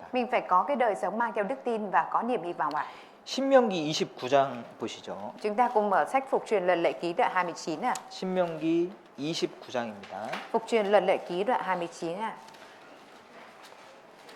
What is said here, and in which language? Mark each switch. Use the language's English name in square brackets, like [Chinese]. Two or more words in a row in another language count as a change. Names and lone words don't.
[Vietnamese] Mình phải có cái đời sống mang theo đức tin và có niềm hy vọng ạ. [Korean] 신명기 29장 보시죠. [Vietnamese] Chúng ta cùng mở sách Phục truyền Luật Lệ Ký đoạn 29 ạ. [Korean] 신명기 29장입니다. [Vietnamese] Phục truyền Luật Lệ Ký đoạn 29 ạ.